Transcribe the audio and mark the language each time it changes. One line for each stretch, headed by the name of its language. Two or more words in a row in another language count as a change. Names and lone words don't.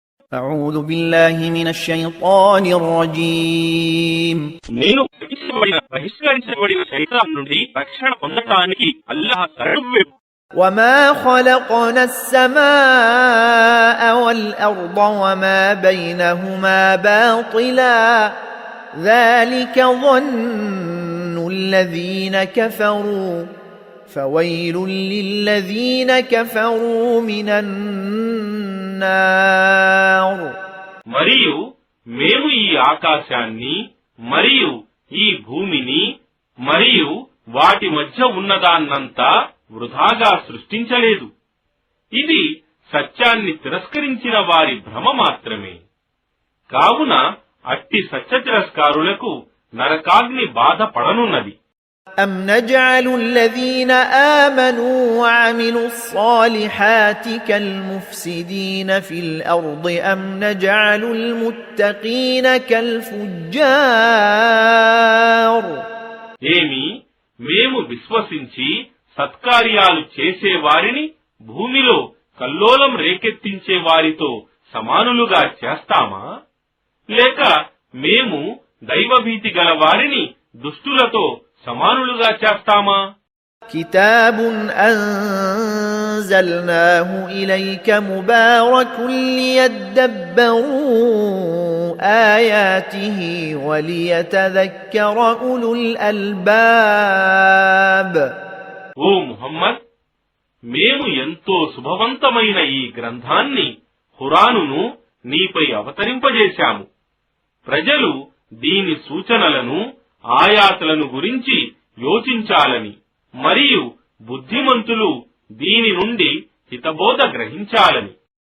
Arabic: أعوذ بالله من الشيطان الرجيم
Telugu: నేను బహిష్కరించబడిన శైతాన్ నుండి రక్షణ పొందడానికి అల్లాహ్ శరణు.
Arabic: وما خلقنا السماء والأرض وما بينهما باطلا ذلك ظن الذين كفروا فويل للذين كفروا من النار.
Telugu: మరియు మేము ఈ ఆకాశాన్ని మరియు ఈ భూమిని మరియు వాటి మధ్య ఉన్నదాన్నంతా వృధాగా సృష్టించలేదు. ఇది సత్యాన్ని తిరస్కరించిన వారి భ్రమ మాత్రమే. కావున అట్టి సత్య తిరస్కారులకు నరకాగ్ని బాధ పడనున్నది.
Arabic: أم نجعل الذين آمنوا وعملوا الصالحات كالمفسدين في الأرض أم نجعل المتقين كالفجار.
Telugu: ఏమి మేము విశ్వసించి సత్కార్యాలు చేసే వారిని భూమిలో కల్లోలం రేకెత్తించే వారితో సమానులుగా చేస్తామా, లేక మేము దైవభీతి గల వారిని దుష్టులతో సమానులుగా చేస్తామా?
Arabic: كتاب أنزلناه إليك مبارك ليدبروا آياته وليتذكر أولو الألباب.
Telugu: ఓ ముహమ్మద్, మేము ఎంతో శుభవంతమైన ఈ గ్రంథాన్ని ఖురానును నీపై అవతరింపజేశాము. ప్రజలు దీని సూచనలను ఆయాతులను గురించి యోచించాలని మరియు బుద్ధిమంతులు దీని నుండి హితబోధ గ్రహించాలని.